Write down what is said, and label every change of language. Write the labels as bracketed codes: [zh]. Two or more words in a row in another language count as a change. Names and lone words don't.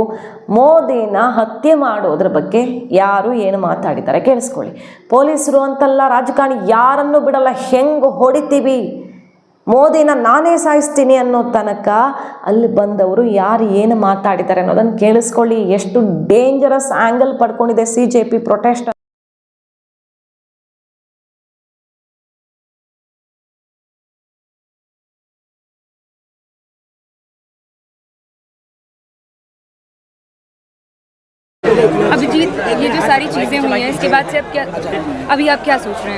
[kn] ಮೋದಿನ ಹತ್ಯೆ ಮಾಡೋದ್ರ ಬಗ್ಗೆ ಯಾರು ಏನು ಮಾತಾಡಿದ್ದಾರೆ ಕೇಳಿಸ್ಕೊಳ್ಳಿ. ಪೊಲೀಸರು ಅಂತಲ್ಲ, ರಾಜಕಾರಣಿ ಯಾರನ್ನು ಬಿಡಲ್ಲ, ಹೆಂಗೆ ಹೊಡಿತೀವಿ, ಮೋದಿನ ನಾನೇ ಸಾಯಿಸ್ತೀನಿ ಅನ್ನೋ ತನಕ ಅಲ್ಲಿ ಬಂದವರು ಯಾರು ಏನು ಮಾತಾಡಿದ್ದಾರೆ ಅನ್ನೋದನ್ನು ಕೇಳಿಸ್ಕೊಳ್ಳಿ. ಎಷ್ಟು [en] dangerous angle [kn] ಪಡ್ಕೊಂಡಿದೆ CJP ಪ್ರೊಟೆಸ್ಟ್. [hi] अभिजीत, ये जो सारी चीज़ें हुई हैं, इसके बाद से अभी आप क्या सोच रहे हैं?